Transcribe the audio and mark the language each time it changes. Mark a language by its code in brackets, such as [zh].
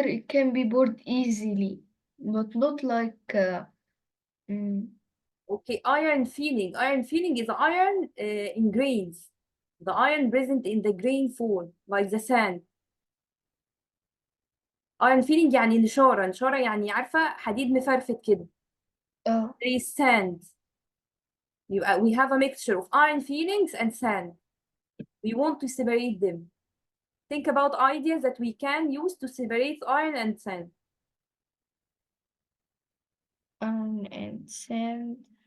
[en] It can be poured easily, but not like. Okay, iron feeling. Iron feeling is iron in grains. The iron present in the grain form, like the sand. [ar] Iron feeling يعني نشارة. نشارة يعني عارفة حديد مفرفت كده. [en] There is sand. We have a mixture of iron feelings and sand. We want to separate them. Think about ideas that we can use to separate iron and sand. Iron and sand.